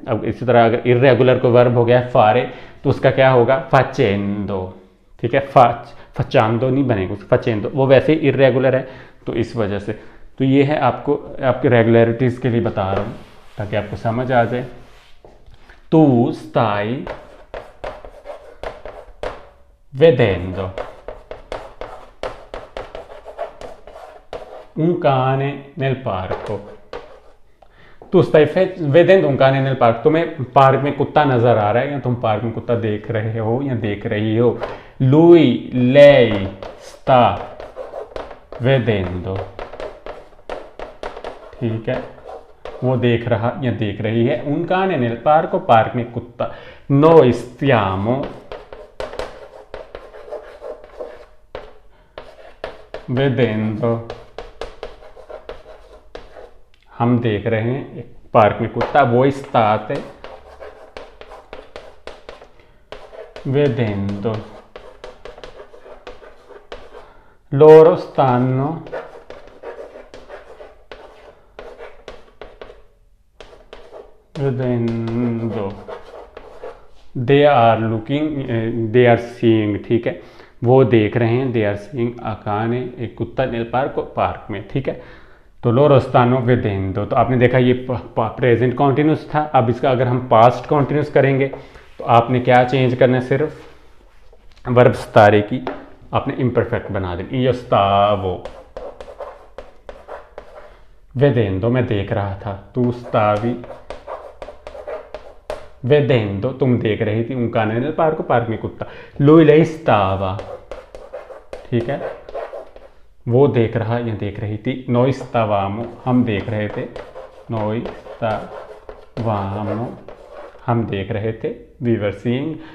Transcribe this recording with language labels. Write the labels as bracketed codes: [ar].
[hi] अब इसी तरह अगर इर्रेगुलर को वर्ब हो गया है फारे, तो उसका क्या होगा, फचेंदो, ठीक है। फचांदो नहीं बनेगा, फचेंदो, वो वैसे ही इर्रेगुलर है, तो इस वजह से। तो ये है आपको आपकी रेगुलरिटीज़ के लिए बता रहा हूँ ताकि आपको समझ आ जाए। [it] Tu stai vedendo un cane nel parco। [hi] तू [it] stai vedendo un cane nel parco, [hi] तुम्हें पार्क में कुत्ता नजर आ रहा है, या तुम पार्क में कुत्ता देख रहे हो या देख रही हो। [it] Lui, lei sta vedendo, [hi] ठीक है, वो देख रहा या देख रही है। उनका ने [it] nel parco, [hi] पार्क में कुत्ता। [it] Noi stiamo vedendo, [hi] हम देख रहे हैं एक पार्क में कुत्ता। [it] Voi state vedendo, loro stanno vedendo, [en] they are looking, they are seeing, [hi] ठीक है, वो देख रहे हैं, [en] they are seeing a cane, [hi] एक कुत्ता [it] nel parco, [hi] पार्क में, ठीक है। तो [it] loro stanno vedendo, [hi] तो आपने देखा ये प्रेजेंट कॉन्टिन्यूस था। अब इसका अगर हम पास्ट कॉन्टिन्यूस करेंगे तो आपने क्या चेंज करना है, सिर्फ वर्ब सतारे की आपने इम्परफेक्ट बना देनी। [it] io stavo vedendo, [hi] मैं देख रहा था, [it] tu stavi vedendo, [hi] तुम देख रही थी, उनका नल पार्क, पार्क में कुत्ता। [it] lui lei stava, [hi] ठीक है, वो देख रहा या देख रही थी। [it] noi stavamo, [hi] हम देख रहे थे। [it] noi stavamo, [hi] हम देख रहे थे, [en] we were seeing।